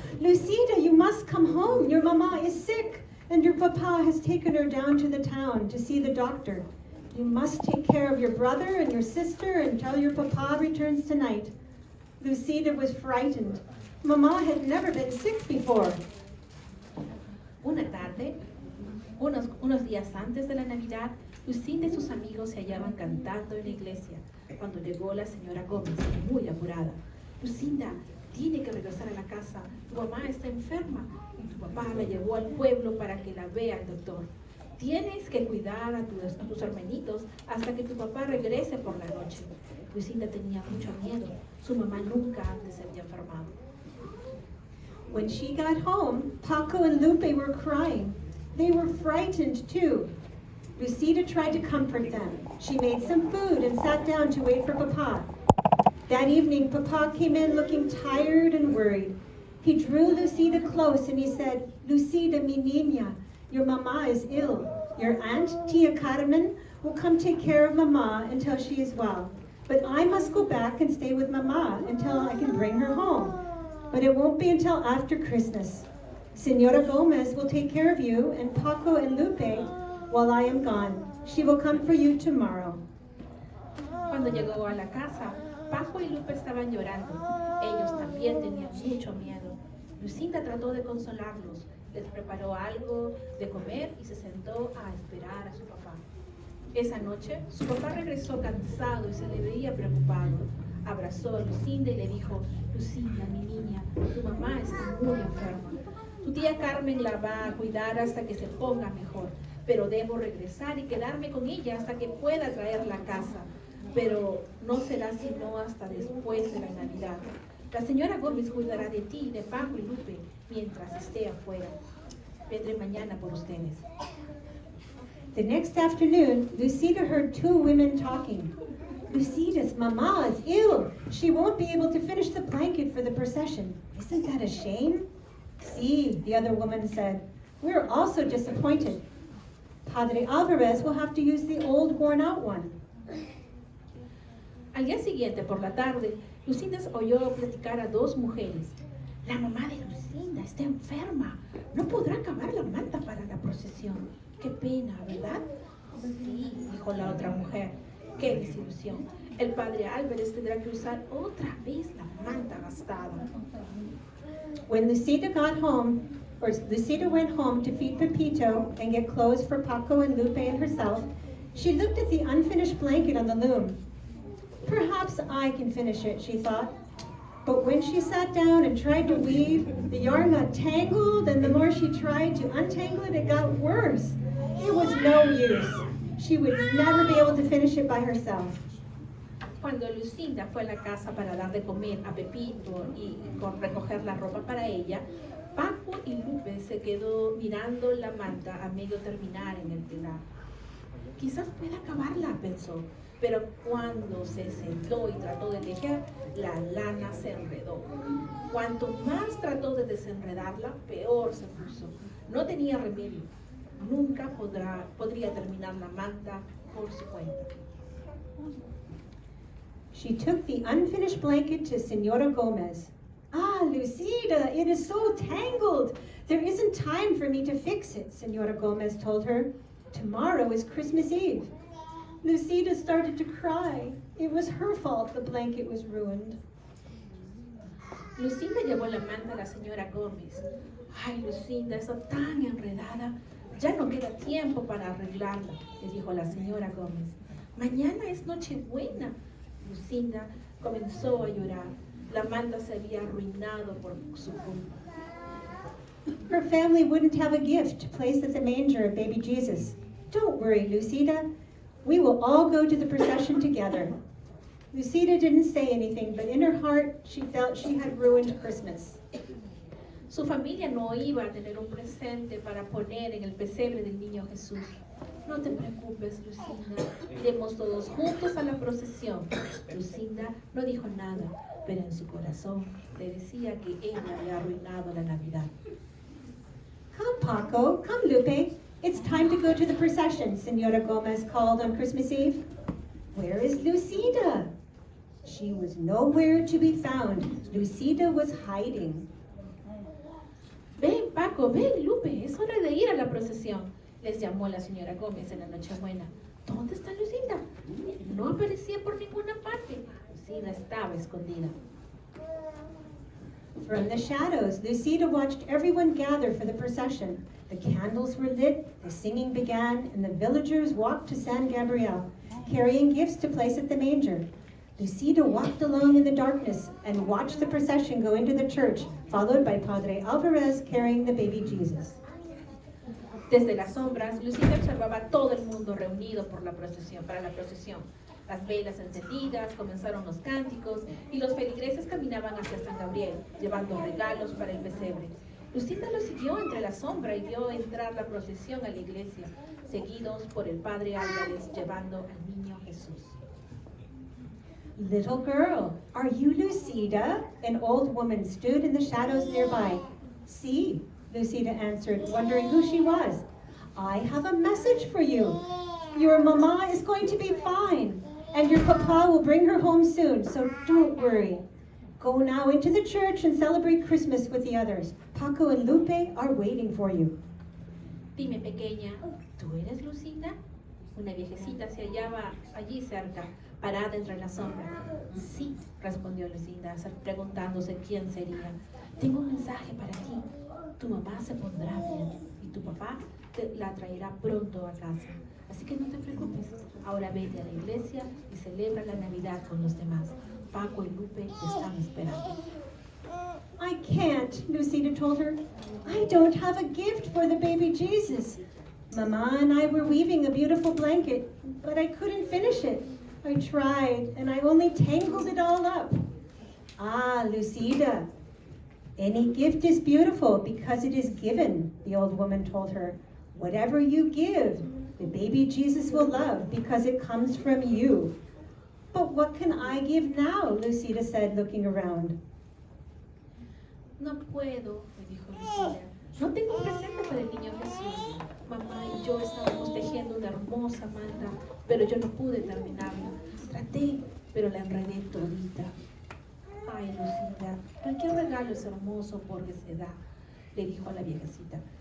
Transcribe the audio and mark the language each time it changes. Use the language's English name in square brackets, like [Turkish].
[English] Lucida, you must come home. Your mama is sick, and your papa has taken her down to the town to see the doctor. You must take care of your brother and your sister until your papa returns tonight. Lucida was frightened. Mama had never been sick before. [Spanish] Una tarde, unos días antes de la Navidad, Lucinda y sus amigos se hallaban cantando en la iglesia cuando llegó la señora Gómez, muy apurada. Lucinda, tiene que regresar a la casa. Tu mamá está enferma y tu papá la llevó al pueblo para que la vea el doctor. Tienes que cuidar a tus hermanitos hasta que tu papá regrese por la noche. Lucinda tenía mucho miedo. Su mamá nunca antes se había enfermado. [English] When she got home, Paco and Lupe were crying. They were frightened too. Lucida tried to comfort them. She made some food and sat down to wait for Papa. That evening, Papa came in looking tired and worried. He drew Lucida close and he said, Lucida, [Spanish] mi niña, [English] your mama is ill. Your aunt, Tia Carmen, will come take care of mama until she is well. But I must go back and stay with mama until I can bring her home. But it won't be until after Christmas. Senora Gomez will take care of you and Paco and Lupe while I am gone. She will come for you tomorrow. [Spanish] Cuando llegó a la casa, Paco y Lupe estaban llorando. Ellos también tenían mucho miedo. Lucinda trató de consolarlos, les preparó algo de comer y se sentó a esperar a su papá. Esa noche, su papá regresó cansado y se le veía preocupado. Abrazó a Lucinda y le dijo, Lucinda, mi niña, tu mamá está muy enferma. Tu tía Carmen la va a cuidar hasta que se ponga mejor, pero debo regresar y quedarme con ella hasta que pueda traerla a casa. Pero no será sino hasta después de la Navidad. La señora Gómez cuidará de ti, de Paco y Lupe, mientras esté afuera. Vendré mañana por ustedes. [English] The next afternoon, Lucida heard two women talking. Lucida's mama is ill. She won't be able to finish the blanket for the procession. Isn't that a shame? See, the other woman said, we're also disappointed. Padre Alvarez will have to use the old worn-out one. [Spanish] Al día siguiente, por la tarde, Lucinda oyó platicar a dos mujeres. La mamá de Lucinda está enferma. No podrá acabar la manta para la procesión. Qué pena, ¿verdad? Sí, dijo la otra mujer. Qué desilusión. El padre Álvarez tendrá que usar otra vez la manta gastada. [English] When Lucida went home to feed Pepito and get clothes for Paco and Lupe and herself, she looked at the unfinished blanket on the loom. Perhaps I can finish it, she thought. But when she sat down and tried to weave, the yarn got tangled, and the more she tried to untangle it, it got worse. It was no use. She would never be able to finish it by herself. [Spanish] Cuando Lucinda fue a la casa para dar de comer a Pepito y recoger la ropa para ella, Paco y Lupe se quedó mirando la manta a medio terminar en el telar. Quizás pueda acabarla, pensó, pero cuando se sentó y trató de tejer, la lana se enredó. Cuanto más trató de desenredarla, peor se puso. No tenía remedio. Nunca podría terminar la manta por su cuenta. [English] She took the unfinished blanket to Senora Gomez. Ah, Lucida, it is so tangled. There isn't time for me to fix it, Senora Gomez told her. Tomorrow is Christmas Eve. Lucida started to cry. It was her fault the blanket was ruined. [Spanish] Lucinda llevó la manta a la señora Gómez. Ay, Lucinda, está tan enredada. Ya no queda tiempo para arreglarla, le dijo la señora Gómez. Mañana es Nochebuena. Lucinda comenzó a llorar. La manta se había arruinado por su culpa. [English] Her family wouldn't have a gift to place at the manger of baby Jesus. Don't worry, Lucida. We will all go to the procession together. Lucida didn't say anything, but in her heart, she felt she had ruined Christmas. [Spanish] Su familia no iba a tener un presente para poner en el pesebre del niño Jesús. No te preocupes, Lucinda. Iremos todos juntos a la procesión. Lucinda no dijo nada, pero en su corazón le decía que ella había arruinado la Navidad. [English] Come, Paco. Come, Lupe. It's time to go to the procession, Senora Gomez called on Christmas Eve. Where is Lucida? She was nowhere to be found. Lucida was hiding. [Spanish] Ven, Paco, ven, Lupe, es hora de ir a la procesión, les llamó la señora Gómez en la Nochebuena. ¿Dónde está Lucinda? No aparecía por ninguna parte. Lucida estaba escondida. [English] From the shadows, Lucida watched everyone gather for the procession. The candles were lit, the singing began, and the villagers walked to San Gabriel, carrying gifts to place at the manger. Lucida walked along in the darkness and watched the procession go into the church, followed by Padre Alvarez carrying the baby Jesus. [Spanish] Desde las sombras, Lucida observaba a todo el mundo reunido para la procesión. Las velas encendidas, comenzaron los cánticos y los feligreses caminaban hacia San Gabriel, llevando regalos para el pesebre. Lucinda lo siguió entre la sombra y vio entrar la procesión a la iglesia, seguidos por el Padre Álvarez llevando al niño Jesús. [English] Little girl, are you Lucida? An old woman stood in the shadows nearby. Sí, Lucida answered, wondering who she was. I have a message for you. Your mama is going to be fine, and your papa will bring her home soon, so don't worry. Go now into the church and celebrate Christmas with the others. Paco and Lupe are waiting for you. [Spanish] Dime, pequeña, ¿tú eres Lucinda? Una viejecita se hallaba allí cerca, parada entre las sombras. Sí, respondió Lucinda, preguntándose quién sería. Tengo un mensaje para ti. Tu mamá se pondrá bien y tu papá la traerá pronto a casa. Así que no te preocupes. Ahora vete a la iglesia y celebra la Navidad con los demás. Paco y Lupe te están esperando. [English] I can't, Lucida told her. I don't have a gift for the baby Jesus. Mama and I were weaving a beautiful blanket, but I couldn't finish it. I tried, and I only tangled it all up. Ah, Lucida, any gift is beautiful because it is given, the old woman told her. Whatever you give, the baby Jesus will love because it comes from you. But what can I give now? Lucida said, looking around. [Spanish] No puedo, le dijo Lucida. No tengo un presente para el niño Jesús. Mamá y yo estábamos tejiendo una hermosa manta, pero yo no pude terminarla. Traté, pero la enredé todita. Ay, Lucida, cualquier regalo es hermoso porque se da, le dijo a la viejecita.